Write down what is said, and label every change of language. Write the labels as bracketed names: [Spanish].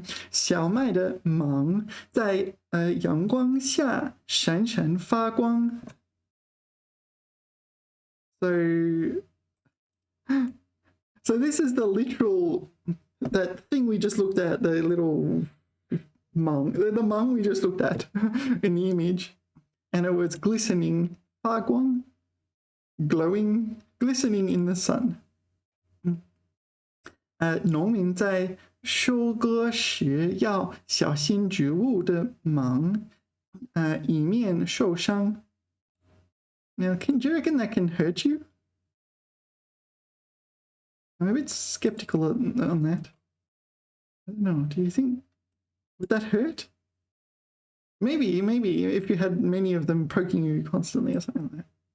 [Chinese] 小麦的芒在阳光下闪闪发光。 [English] So this is the literal, that thing we just looked at, the little mang, the mang we just looked at in the image, and it was glistening, 发光, glowing, glistening in the sun. [Chinese] 农民在收割时要小心植物的芒，以免受伤。 [English] Now, do you reckon that can hurt you? I'm a bit skeptical on that. I don't know. Do you think, would that hurt? Maybe if you had many of them poking you constantly or something like that.